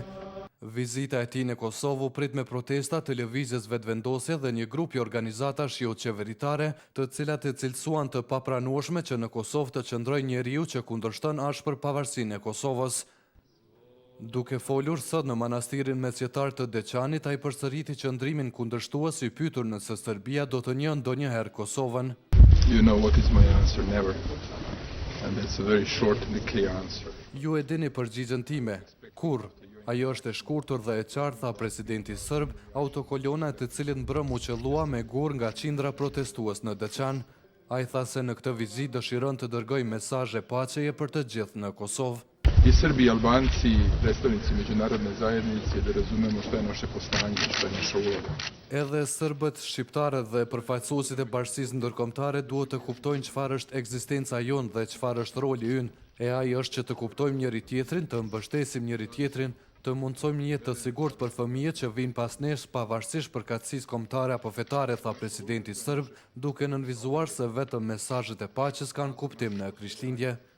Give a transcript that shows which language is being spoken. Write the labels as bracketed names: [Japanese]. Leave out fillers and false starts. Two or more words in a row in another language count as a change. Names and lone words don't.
[Albanian] Vizita e tij në Kosovë u prit me protesta të lëvizjes vetëvendosje dhe një grup i organizatash jo qeveritare, të cilat e cilësuan të papranueshme që në Kosovë të qëndrojë njeriu që kundërshton ashpër pavarësinë e Kosovës. Duke folur sot në manastirin mesjetar të Deçanit, ai përsëriti qëndrimin kundërshtues i pyetur nëse Serbia do të njeh ndonjëherë Kosovën. [English] You know what is my answer, never. And that's a very short and clear answer. [Albanian] Ju e dini përgjigjen time. Kurrë. Ajo është e shkurtër dhe e qartë, tha presidenti serb, autokolona të cilin mbrëm u qellua me gur nga qindra protestues në Deçan. Ai tha se në këtë vizitë dëshiron të dërgojë mesazhe paqeje për të gjithë në Kosovë. [Serbian] I Srbi i Albanci, predstavnici međunarodne zajednice, da razumemo što je naše poslanje i što je naša uloga. [Albanian] Edhe serbët, shqiptarët dhe përfaqësuesit e bashkisë ndërkombëtare duhet të kuptojnë çfarë është ekzistenca jonë dhe çfarë është roli ynë. E ai është që të kuptojmë njëri tjetrin, të mbështesim njëri tjetrin, të mundsojmë një jetë të sigurt për fëmijët që vijnë pas nesh pavarësisht përkatësisë kombëtare apo fetare, tha presidenti serb, duke nënvizuar se vetëm mesazhet e paqes kanë kuptim në Krishtlindje.